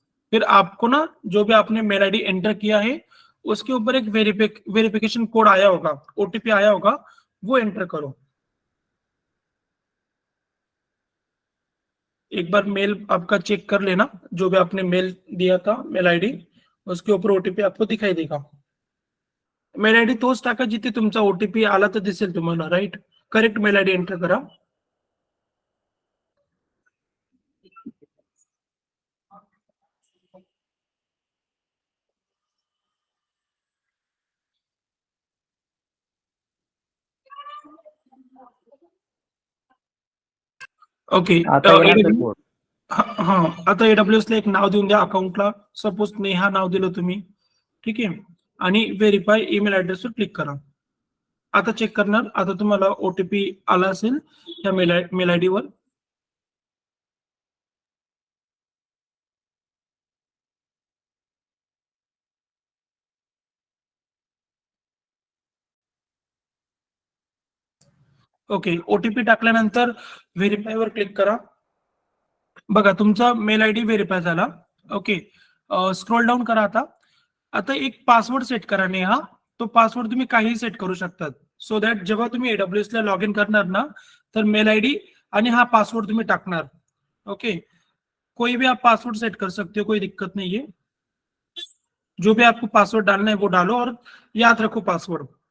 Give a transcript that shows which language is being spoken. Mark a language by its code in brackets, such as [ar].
[hi] फिर आपको ना जो भी आपने मेल आईडी एंटर किया है, उसके ऊपर एक वेरिफिकेशन कोड आया होगा, ओटीपी आया होगा, वो एंटर करो। एक बार मेल आपका चेक कर लेना, जो भी आपने मेल दिया था मेल आईडी, उसके ऊपर ओटीपी आपको दिखाई देगा। [mr] मेल आयडी तोच टाका जिथे तुमचा ओटीपी आला तर दिसेल तुम्हाला, right. Correct mail ID enter करा। [en] okay, [mr] आता येणार सर कोड. हा, आता एडब्ल्यूएस ला एक नाव देऊन द्या अकाउंटला, सपोज नेहा नाव दिलं तुम्ही, ठीक आहे, आणि व्हेरीफाय ईमेल ऍड्रेसवर क्लिक करा। आता चेक करणार, आता तुम्हाला ओटीपी आला असेल त्या मेल आयडी वर। ओके, ओटीपी टाकल्यानंतर व्हेरीफाय वर क्लिक करा। बघा तुमचा मेल आयडी व्हेरीफाय झाला। ओके, स्क्रोल डाऊन करा आता। आता एक पासवर्ड सेट करा नेहा, तो पासवर्ड तुम्ही काही सेट करू शकतात, [en] so that [mr] जेव्हा तुम्ही एडब्ल्यूएस ला लॉग इन करणार ना, तर मेल आईडी आणि हा पासवर्ड तुम्ही टाकणार। [hi] ओके, कोई भी आप पासवर्ड सेट कर सकते हो, कोई दिक्कत नहीं है। जो भी आपको पासवर्ड डालना है वो डालो और याद रखो पासवर्ड।